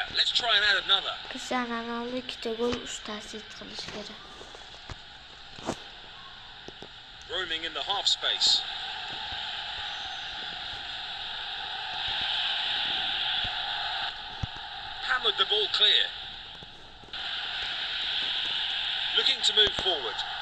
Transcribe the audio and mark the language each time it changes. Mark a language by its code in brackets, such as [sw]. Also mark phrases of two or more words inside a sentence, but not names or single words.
[en] Let's try and add another. [uz] Cristiano Ronaldo ikkita gol ustasi qilish kerak. [en] Roaming in the half space. Hammered the ball clear. Looking to move forward.